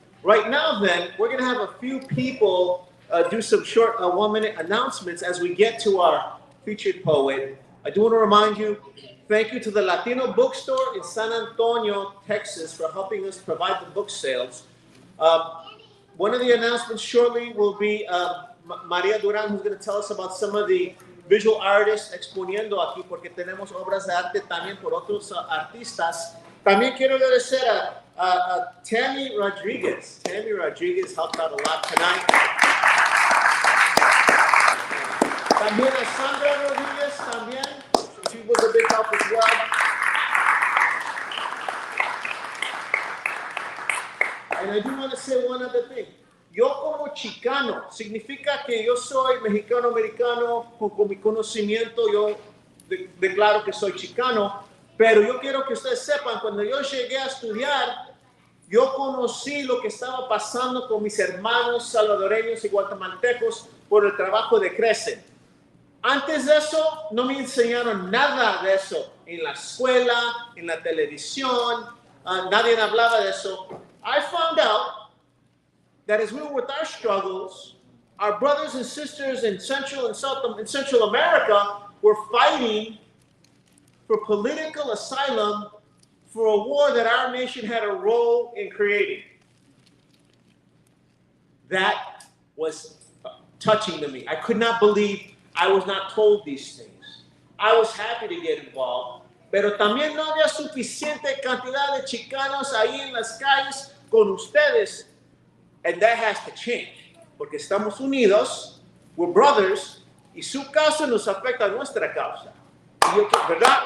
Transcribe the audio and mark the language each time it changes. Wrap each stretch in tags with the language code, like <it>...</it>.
<en>Right now, then, we're going to have a few people do some short 1-minute announcements as we get to our featured poet. I do want to remind you, thank you to the Latino bookstore in San Antonio, Texas, for helping us provide the book sales. One of the announcements shortly will be Maria Duran, who's going to tell us about some of the visual artists</en> <es>exponiendo aquí porque tenemos obras de arte también por otros artistas. También quiero agradecer a Tammy Rodriguez.</es> <en>Tammy Rodriguez helped out a lot tonight.</en> <es>También a Sandra Rodriguez, también.</es> <en>She was a big help as well. And I do want to say one other thing.</en> <es>Yo como chicano, significa que yo soy mexicano-americano, con mi conocimiento yo declaro que soy chicano, pero yo quiero que ustedes sepan, cuando yo llegué a estudiar, yo conocí lo que estaba pasando con mis hermanos salvadoreños y guatemaltecos por el trabajo de CRECEN. Antes de eso, no me enseñaron nada de eso en la escuela, en la televisión, nadie hablaba de eso.</es> <en>I found out that as we were with our struggles, our brothers and sisters in Central and Central America were fighting for political asylum for a war that our nation had a role in creating. That was touching to me. I could not believe I was not told these things. I was happy to get involved,</en> <es>pero también no había suficiente cantidad de chicanos ahí en las calles con ustedes.</es> <en>And that has to change,</en> <es>porque estamos unidos,</es> <en>we're brothers,</en> <es>y su causa nos afecta a nuestra causa. Y yo, ¿verdad?</es>